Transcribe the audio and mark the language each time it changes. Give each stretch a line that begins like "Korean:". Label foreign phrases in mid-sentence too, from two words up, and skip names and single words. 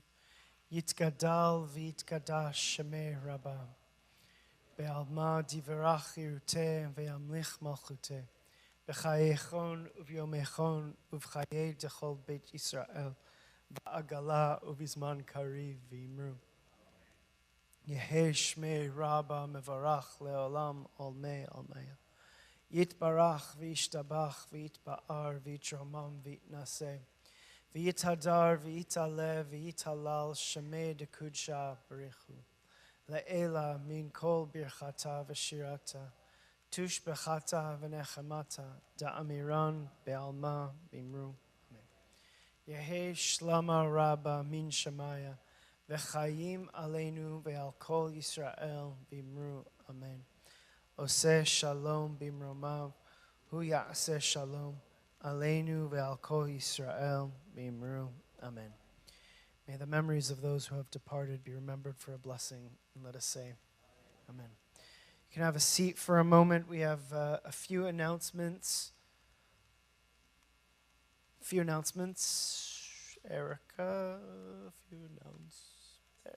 Aramaic: יתגדל ויתקדש שמיה רבא. בעלמא די ברא כרעותיה וימליך מלכותיה. בחייכון וביומיכון ובחיי דכל בית ישראל. בעגלא ובזמן קריב ואמרו. יהא שמיה רבא מברך לעלם עלמי עלמי. יתברך וישתבח ויתפאר ויתרומם ויתנשא. ויתהדר ויתעלה ויתהלל שמיה דקודשא בריך הוא. לעילא מן כל ברכתא ושירתא. תושבחתא ונחמתא. דאמירן בעלמא ואמרו יהא שלמא רבא מן שמיא.
Hebrew: וחיים עלינו ועל כל ישראל ואמרו. Amen. עושה שלום במרומיו הוא יעשה שלום עלינו ועל כל ישראל ואמרו. Amen.
English: May the memories of those who have departed be remembered for a blessing, and let us say, Amen. You can have a seat for a moment. We have a few announcements. Erica, a few announcements.